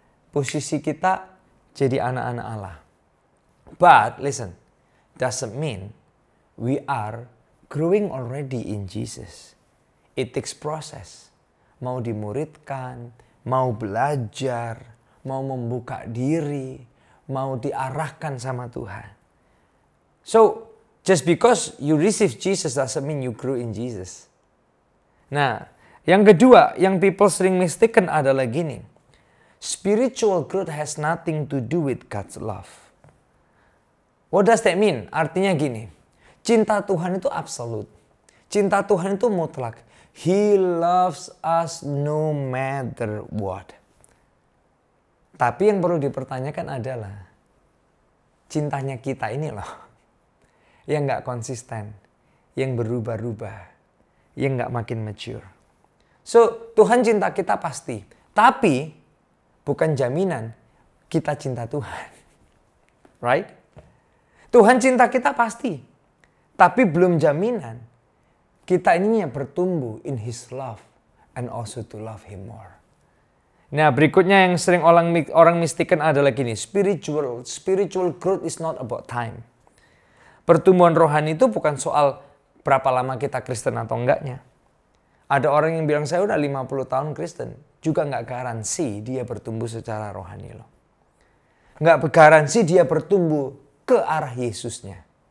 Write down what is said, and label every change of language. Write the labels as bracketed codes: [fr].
[id] posisi kita jadi anak-anak Allah. [en] But listen, doesn't mean we are growing already in Jesus. It takes process. [id] Mau dimuridkan, mau belajar, mau membuka diri, mau diarahkan sama Tuhan. [en] So, just because you receive Jesus doesn't mean you grow in Jesus. [id] Nah, yang kedua, yang people sering mistaken adalah gini. [en] Spiritual growth has nothing to do with God's love. What does that mean? [id] Artinya gini, cinta Tuhan itu absolut. Cinta Tuhan itu mutlak. [en] He loves us no matter what. [id] Tapi yang perlu dipertanyakan adalah cintanya kita ini loh, yang gak konsisten, yang berubah-ubah, yang gak makin mature. So, Tuhan cinta kita pasti. Tapi, bukan jaminan kita cinta Tuhan. [en] Right? [id] Tuhan cinta kita pasti. Tapi belum jaminan kita ini bertumbuh [en] in His love and also to love Him more. [id] Nah, berikutnya yang sering orang mistaken adalah gini. [en] Spiritual growth is not about time. [id] Pertumbuhan rohani itu bukan soal berapa lama kita Kristen atau enggaknya. Ada orang yang bilang saya udah 50 tahun Kristen. Juga nggak garansi dia bertumbuh secara rohani loh. Nggak garansi dia bertumbuh ke arah Yesusnya.